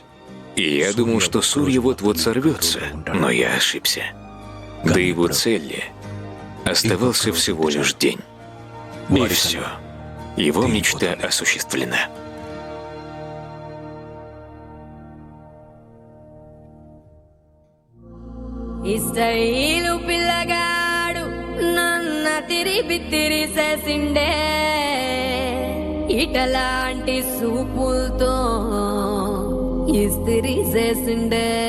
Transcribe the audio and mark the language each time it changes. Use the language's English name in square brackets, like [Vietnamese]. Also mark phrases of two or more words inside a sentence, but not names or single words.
[Russian] И я думал, что Сурья вот-вот сорвется, но я ошибся. До его цели оставался всего лишь день. И все. Его мечта осуществлена. [Telugu] ఇస్టైలు పిల్లగాడు నన్న తిరిపి తిరిసేసిండే ఇటలాంటి సూపులతో ఇస్తిరి చేసిండే